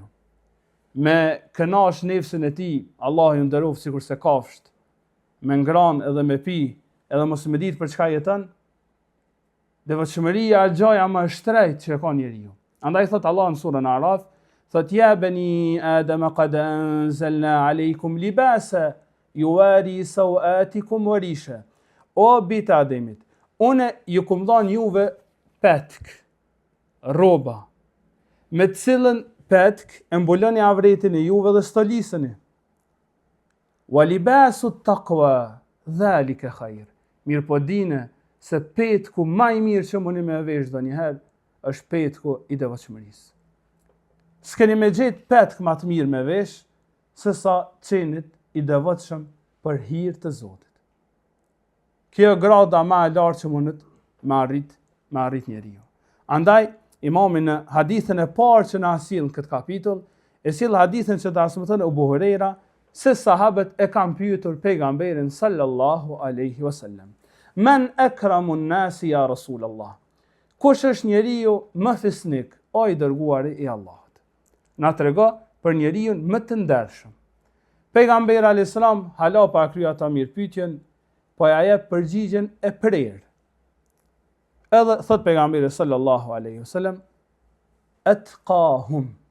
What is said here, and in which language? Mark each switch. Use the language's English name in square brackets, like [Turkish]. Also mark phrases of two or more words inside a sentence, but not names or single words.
[Albanian] Me kënash nefsin e tij, Allahu ju nderoft sikur se kafsht, me ngran edhe me pi, edhe mos me ditë për çka jeton. Devotshmëria është gjaja më e shtrenjtë që ka njeriu. Andaj thot Allah në surën Araf, thot [Arabic] يا بني آدم قد أنزلنا عليكم لباسا يواري سوآتكم وريشا. [Albanian] O bita Ademit, une ju kum dhënë juve petk, rroba, me të cilën petk e mbuloni avretin e juve dhe stolisëni. [Arabic] ولباس التقوى ذلك خير. [Albanian] Mirë po dine se petku më i mirë që mundi me vesh ndonjëherë është petku i devotshmërisë. S'keni me gjetë petk më të mirë me vesh se sa qenit i devotshëm për hir të Zotit. Kjo grada më e lartë që mundet me arrit njeriu. Andaj imami në hadithën e parë që na sjell këtë kapitull, e sjell hadithën që transmeton Abu Huraira se sahabët e kanë pyetur pejgamberin [Arabic] صلى الله عليه وسلم. من أكرم الناس يا رسول الله. [Albanian] Kush është njeriu më fisnik, o i dërguari i Allahut? Na trego për njeriu më të ndershëm. Pejgamberi [Arabic] عليه السلام [Albanian] hala pa kryer ata mirë pyetjen, po ja jep përgjigjen e prerë. Edhe thot pejgamberi [Arabic] صلى الله عليه وسلم, [Albanian] atqahum.